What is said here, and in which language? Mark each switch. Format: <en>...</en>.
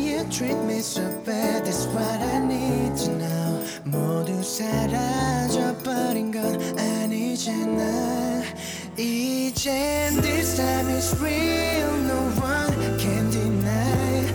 <en>Treat me so bad, that's what I need to know.</en> <ko>모두 사라져버린 건 아니잖아. 이젠</ko> <en>this time is real, no one can deny.</en>